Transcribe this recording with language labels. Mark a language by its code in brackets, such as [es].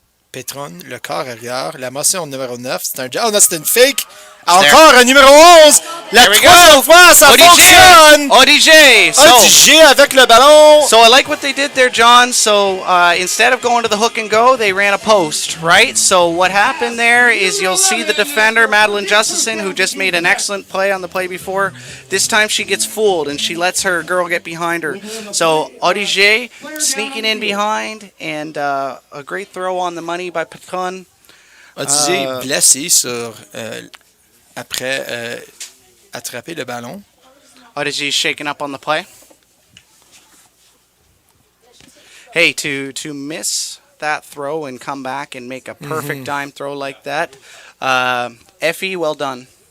[fr] Petron, le quart arrière. La motion numéro 9. C'est un... Oh non, c'est une fake. Encore un numéro 11. La troisième fois, ça fonctionne. ODJ. ODJ avec le ballon. [en] So I like what they did there, John. So instead of going to the hook and go, they ran a post, right? So what happened there is you'll see the defender, Madeline Justison, who just made an excellent play on the play before. This time she gets fooled and she lets her girl get behind her. So ODJ sneaking in behind, and a great throw on the money by Petron. [fr] ODJ blessé sur... après attraper le ballon. [en] ODJ shaking up on the play. Hey, to miss that throw and come back and make a perfect dime throw like that, Effie, well done.